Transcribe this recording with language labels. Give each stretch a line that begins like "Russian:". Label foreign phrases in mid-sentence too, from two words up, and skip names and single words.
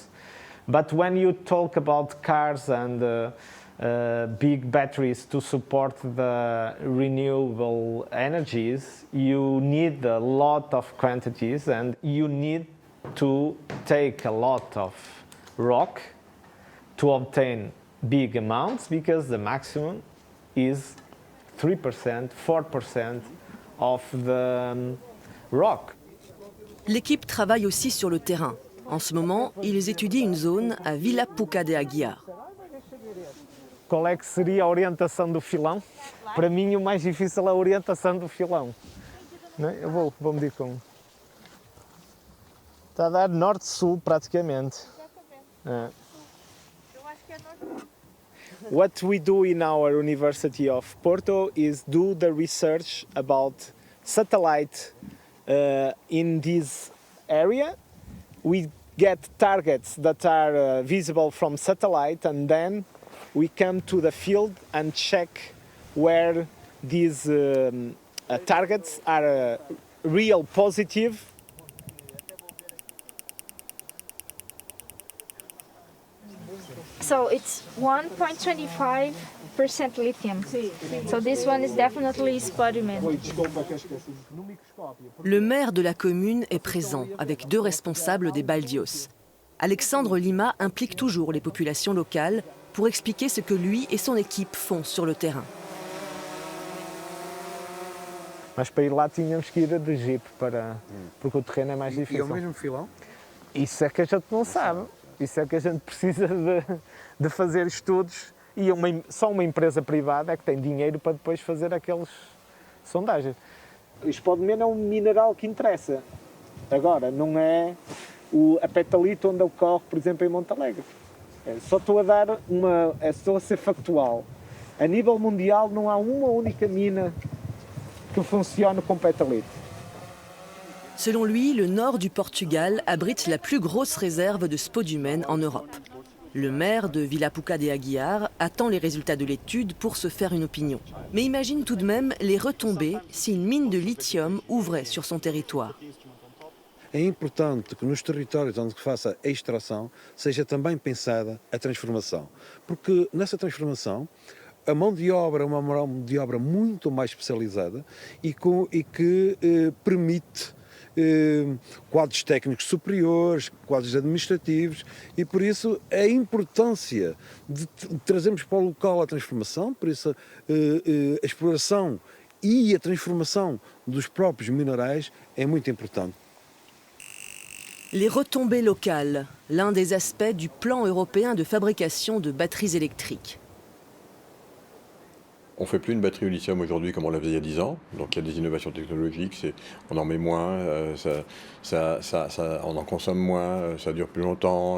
English: But when you talk about cars and big batteries to support the renewable energies, you need a lot of quantities and you need to take a lot of rock to obtain big amounts because the maximum is 3%, 4% of the rock.
French: L'équipe travaille aussi sur le terrain. En ce moment, ils étudient une zone à Vila Pouca de Aguiar.
Portuguese: Qual é que seria a orientação do filão? Para mim, o mais difícil é a orientação do filão. Não é? Eu vou medir com. Está a dar norte-sul praticamente. É. Eu acho que é norte.
English: What we do in our University of Porto is do the research about satellite in this area. We get targets that are visible from satellite and then we come to the field and check where these targets are real positive. So it's 1.25% lithium. So this one is definitely spodumene.
French: Le maire de la commune est présent avec deux responsables des Baldios. Alexandre Lima implique toujours les populations locales pour expliquer ce que lui et son équipe font sur le terrain.
Portuguese: Mas para ir lá tínhamos que ir de jeep porque o terreno é mais difícil. E o mesmo filão? Isso é que a gente não sabe. Isso é que a gente precisa de fazer estudos e só uma empresa privada é que tem dinheiro para depois fazer aquelas sondagens. O spodumene é um mineral que interessa. Agora, não é a petalite onde ocorre, por exemplo, em Montalegre. Só estou a dar estou a ser factual. A nível mundial não há uma única mina que funcione com petalite.
French: Selon lui, le nord du Portugal abrite la plus grosse réserve de spodumène en Europe. Le maire de Vila Pouca de Aguiar attend les résultats de l'étude pour se faire une opinion. Mais imagine tout de même les retombées si une mine de lithium ouvrait sur son territoire.
Portuguese: É importante que nos territórios onde se faça a extração seja também pensada a transformação. Porque nessa transformação a mão de obra é uma mão de obra muito mais especializada e que permite quadros técnicos superiores, quadros administrativos e por isso a importância de trazermos para o local a transformação, por isso a exploração e a transformação dos próprios minerais é muito importante.
French: Les retombées locales, l'un des aspects du plan européen de fabrication de batteries électriques. On ne fait plus une batterie au lithium aujourd'hui comme on l'avait il y a 10 ans. Donc il y a des innovations technologiques, on en met moins, on en consomme moins, ça dure plus longtemps.